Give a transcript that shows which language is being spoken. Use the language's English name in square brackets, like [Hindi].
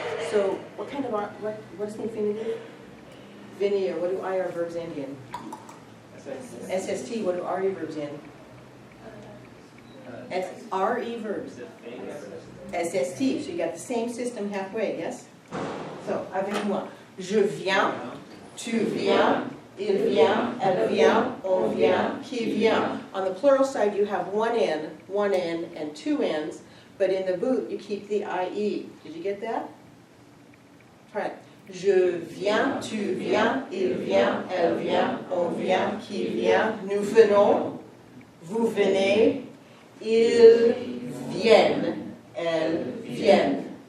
[English] So what kind of, what's the infinitive? Venir, what do IR verbs end in? SST, what do RE verbs end? RE verbs. SST, so you got the same system halfway, yes? [French] So, avec moi. Je viens, tu viens, il vient, elle vient, on vient, qui vient. [English] On the plural side you have one N, and two N's. But in the boot, you keep the IE. Did you get that? All right. [French] Je viens, tu viens, il vient, elle vient, on vient, qui vient, nous venons, vous venez, ils viennent, elles viennent.